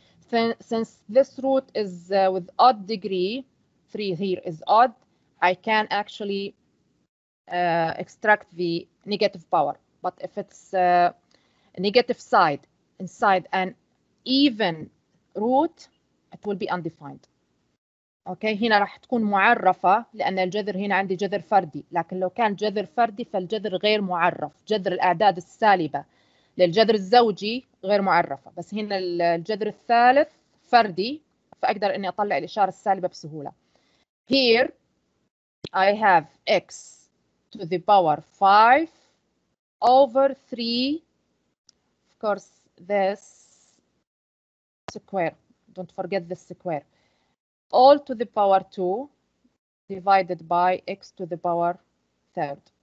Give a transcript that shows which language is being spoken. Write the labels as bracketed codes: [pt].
[en] Since this root is with odd degree, 3 here is odd, I can actually extract the negative power. But if it's a negative side inside an even root, it will be undefined. [ar] اوكي هنا راح تكون معرفة لأن الجذر هنا عندي جذر فردي، لكن لو كان جذر فردي فالجذر غير معرف. جذر الأعداد السالبة للجذر الزوجي غير معرفة، بس هنا الجذر الثالث فردي فأقدر إني أطلع الإشارة السالبة بسهولة. [en] Here I have x to the power 5 over 3, of course this square, don't forget the square, all to the power 2 divided by x to the power third.